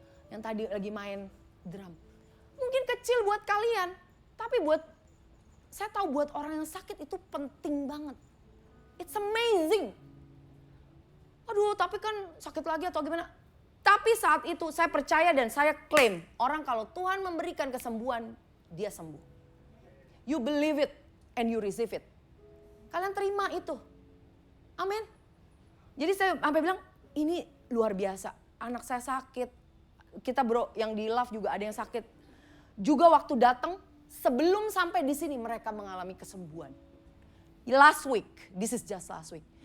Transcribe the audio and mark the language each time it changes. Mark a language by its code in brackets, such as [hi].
[id] Yang tadi lagi main drum. Mungkin kecil buat kalian, tapi saya tahu buat orang yang sakit itu penting banget. [en] It's amazing. [id] Aduh tapi kan sakit lagi atau gimana. Tapi saat itu saya percaya dan saya klaim, orang kalau Tuhan memberikan kesembuhan, dia sembuh. [en] You believe it and you receive it. [id] Kalian terima itu. Amin. Jadi saya sampai bilang, ini luar biasa. Anak saya sakit. Kita bro yang di Love juga ada yang sakit. Juga waktu datang, sebelum sampai di sini mereka mengalami kesembuhan. [en] Last week, this is just last week.